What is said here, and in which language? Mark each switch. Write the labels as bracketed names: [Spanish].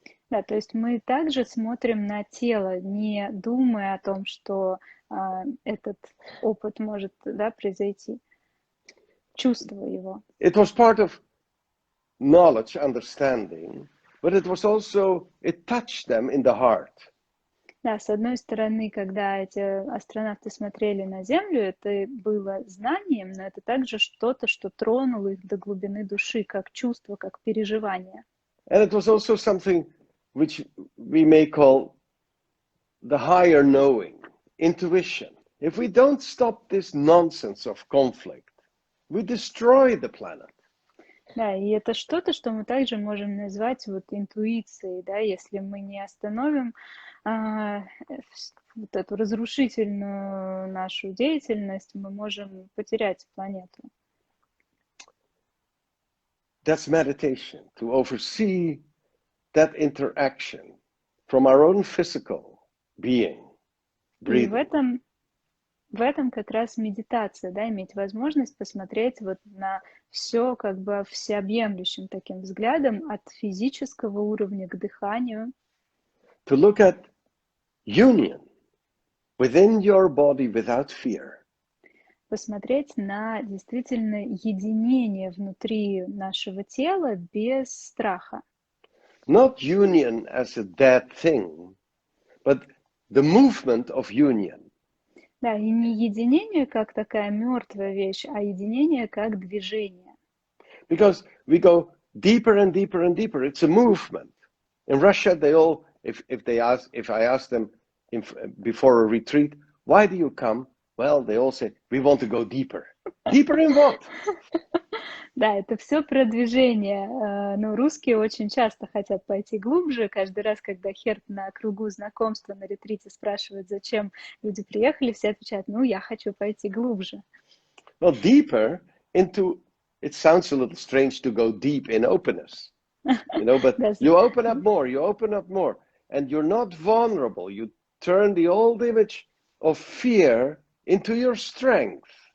[Russian] Да, то есть мы также смотрим на тело, не думая о том, что этот опыт может, да, произойти, чувствуя его. [English] It was part of knowledge, understanding, but it was also, it touched them in the heart. [Russian] Да, с одной стороны, когда эти астронавты смотрели на Землю, это было знанием, но это также что-то, что тронуло их до глубины души, как чувство, как переживание. [English] And it was also something which we may call the higher knowing, intuition. If we don't stop this nonsense of conflict, we destroy the planet. [Russian] Да, и это что-то, что мы также можем назвать вот интуицией, да, если мы не остановим вот эту разрушительную нашу деятельность, мы можем потерять планету. [English] That's meditation, to oversee that interaction from our own physical being, [Russian] И [English] breathing. [Russian] в этом как раз медитация, да, иметь возможность посмотреть вот на все как бы всеобъемлющим таким взглядом от физического уровня к дыханию. [English] To look at union within your body without fear. [Russian] Посмотреть на действительно единение внутри нашего тела без страха. [English] Not union as a dead thing, but the movement of union. [Russian] Да, и не единение как такая мертвая вещь, а единение как движение. [English] Because we go deeper and deeper and deeper. It's a movement. In Russia, they all, if I ask them before a retreat, why do you come? Well, they all say, we want to go deeper. Deeper in what? [Russian] Да, это все про движение. Но русские очень часто хотят пойти глубже. Каждый раз, когда Херт на кругу знакомства на ретрите спрашивает, зачем люди приехали, все отвечают, ну, я хочу пойти глубже. [English] Well, deeper into, it sounds a little strange to go deep in openness, you know, but you open up more, and you're not vulnerable. You turn the old image of fear into your strength.